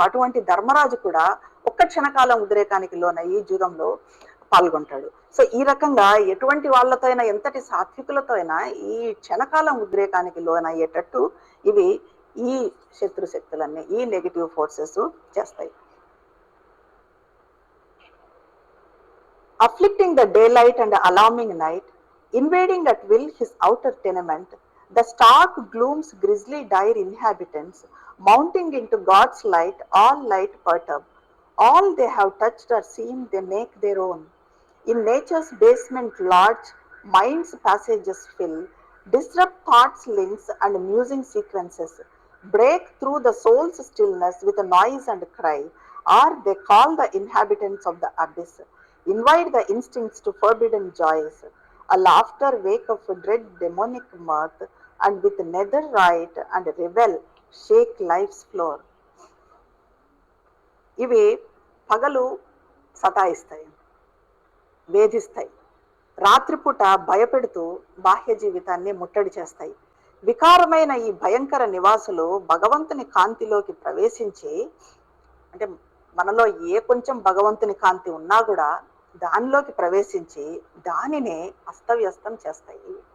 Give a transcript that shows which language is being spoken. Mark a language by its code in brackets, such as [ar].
[te] అటువంటి ధర్మరాజు కూడా ఒక్క క్షణకాలం ఉద్రేకానికి లోనయ్యి జూదంలో పాల్గొంటాడు. సో ఈ రకంగా ఎటువంటి వాళ్ళతో అయినా, ఎంతటి సాత్వికులతో అయినా ఈ క్షణకాలం ఉద్రేకానికి లోనయ్యేటట్టు ఇవి ఈ శత్రు శక్తులన్నీ, ఈ నెగిటివ్ ఫోర్సెస్ చేస్తాయి. [en] Afflicting the daylight and alarming night, invading at will his outer tenement, the stark gloom's grisly dire inhabitants, mounting into God's light, all light perturb. All they have touched or seen they make their own. In nature's basement large, mind's passages fill, disrupt thoughts' links and musing sequences, break through the soul's stillness with a noise and cry, or they call the inhabitants of the abyss, invite the instincts to forbidden joys, a laughter wake of dread demonic mirth, and with nether right and revel shake life's floor. [te] ఇవి పగలు సతాయిస్తాయి, వేధిస్తాయి, రాత్రిపూట భయపెడుతూ బాహ్య జీవితాన్ని ముట్టడి చేస్తాయి. వికారమైన ఈ భయంకర నివాసులు భగవంతుని కాంతిలోకి ప్రవేశించి, అంటే మనలో ఏ కొంచెం భగవంతుని కాంతి ఉన్నా కూడా దానిలోకి ప్రవేశించి దానినే అస్తవ్యస్తం చేస్తాయి.